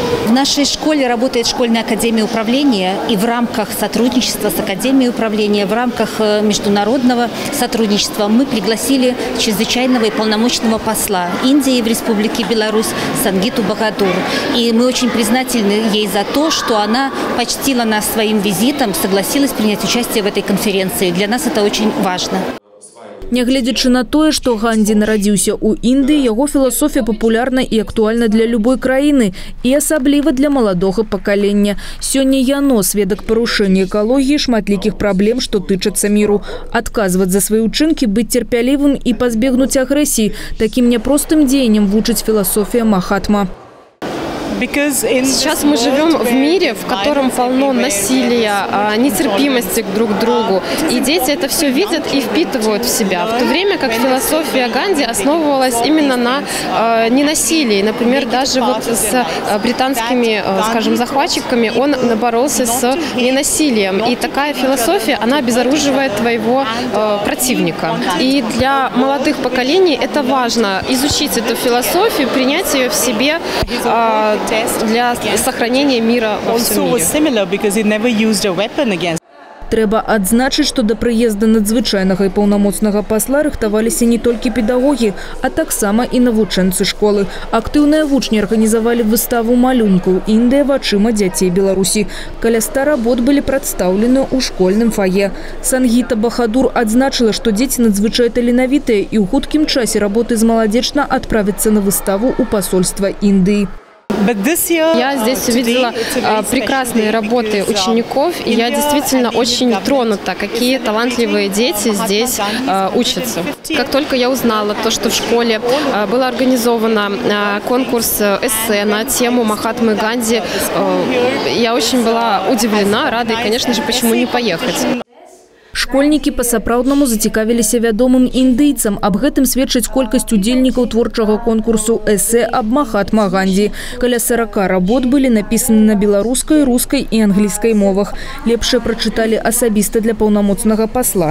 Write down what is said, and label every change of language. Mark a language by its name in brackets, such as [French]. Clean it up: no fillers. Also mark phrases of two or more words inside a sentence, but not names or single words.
[Russian] В нашей школе работает школьная академия управления, и в рамках сотрудничества с академией управления, в рамках международного сотрудничества мы пригласили чрезвычайного и полномочного посла Индии в Республике Беларусь Сангиту Бахадур. И мы очень признательны ей за то, что она почтила нас своим визитом, согласилась принять участие в этой конференции. Для нас это очень важно. [Belarusian] Нягледзячы на тое, што Ганди нарадзіўся ў Індыі, яго філасофія папулярна і актуальна для любой краіны, і асабліва для маладога пакалення. Сёння яно сведак парушэння экалогіі, шматлікіх праблем, што тычацца міру. Адказваць за свае ўчынкі, быць цярпялівым і пазбегнуць агрэсіі. Такім няпростым дзеяннем вучыць філасофія Махатма. [Russian] Сейчас мы живем в мире, в котором полно насилия, нетерпимости друг к другу. И дети это все видят и впитывают в себя. В то время как философия Ганди основывалась именно на ненасилии. Например, даже вот с британскими, скажем, захватчиками он боролся с ненасилием. И такая философия, она обезоруживает твоего противника. И для молодых поколений это важно изучить эту философию, принять ее в себе, для сохранения мира во всем мире. [Belarusian] Трэба адзначыць, што да прыезда надзвычайнага і паўнамоцнага пасла рыхтаваліся не толькі педагогі, а таксама і навучэнцы школы. Актыўныя вучні арганізавалі выставу малюнкаў «Індыя вачыма дзяцей Беларусі». Каля 100 работ былі прадстаўлены ў школьным фае. Сангіта Бахадур адзначыла, што дзеці надзвычай таленавітыя і ў хуткім часе работы з Молодечна адправяцца на выставу ў посольства Індыі. [Russian] Я здесь увидела прекрасные работы учеников, и я действительно очень тронута, какие талантливые дети здесь учатся. Как только я узнала то, что в школе был организован конкурс эссе на тему Махатмы Ганди, я очень была удивлена, рада, и, конечно же, почему не поехать. [Belarusian] Школьнікі па-сапраўднаму зацікавіліся вядомым індыйцам. Аб гэтым сведчыць колькасць удзельнікаў творчага конкурсу эссе аб Махатма Ганди. Каля 40 работ былі напісаны на беларускай, рускай і англійскай мовах. Лепшыя прачыталі асабіста для паўнамоцнага пасла.